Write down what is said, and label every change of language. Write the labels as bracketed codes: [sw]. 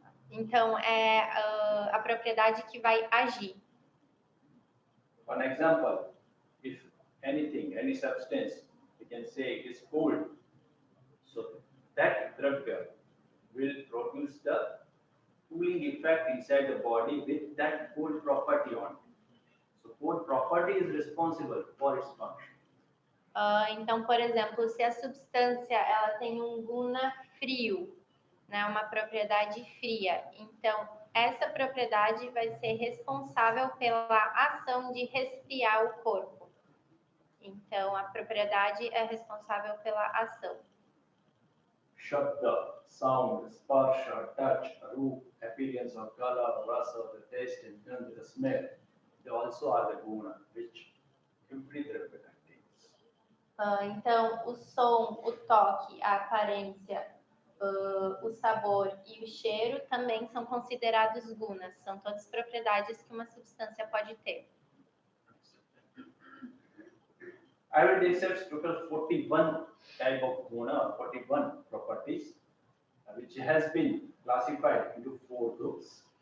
[pt] Então, é a propriedade que vai agir. [en] For example, if anything, any substance, we can say is cold, so that dravya will produce the cooling effect inside the body with that cold property on it. So cold property is responsible for its function. [pt] Então, por exemplo, se a substância ela tem um guna frio, né, uma propriedade fria, então essa propriedade vai ser responsável pela ação de resfriar o corpo. Então, a propriedade é responsável pela ação. [en] Shabda, sound, sparsha, touch, roop, appearance of color, rasa, the taste, and gandha, the smell. They also are the guna, which every dravya contains. [pt] Então, o som, o toque, a aparência, o sabor e o cheiro também são considerados gunas. São todas propriedades que uma substância pode ter. [en] Ayurveda accepts total 41 type of guna, 41 properties, which has been classified into 4 groups.